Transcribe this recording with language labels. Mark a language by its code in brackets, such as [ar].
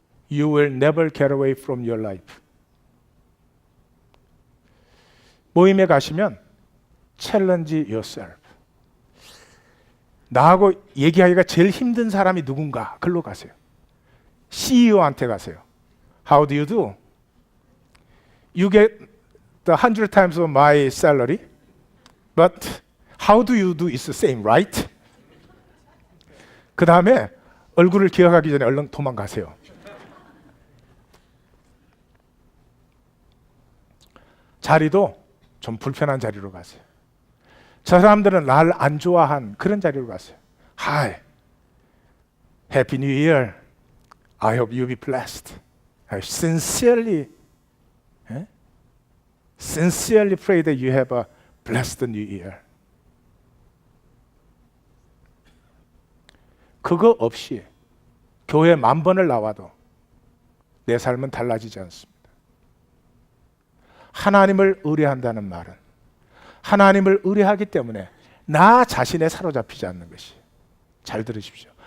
[en] You will never get away from your life. [ko] 모임에 가시면 [en] challenge yourself. [ko] 나하고 얘기하기가 제일 힘든 사람이 누군가 글로 가세요. CEO한테 가세요. [en] How do you do? You get the 100 times of my salary, but how do you do is the same, right? [ko] 그 다음에 얼굴을 기억하기 전에 얼른 도망가세요. 자리도 좀 불편한 자리로 가세요. 저 사람들은 날 안 좋아한 그런 자리로 가세요. [en] Hi, Happy New Year. I hope you be blessed. I sincerely pray that you have a blessed New Year. [ko] 그거 없이 교회 10,000번을 나와도 내 삶은 달라지지 않습니다. 하나님을 의뢰한다는 말은 하나님을 의뢰하기 때문에 나 자신에 사로잡히지 않는 것이, 잘 들으십시오.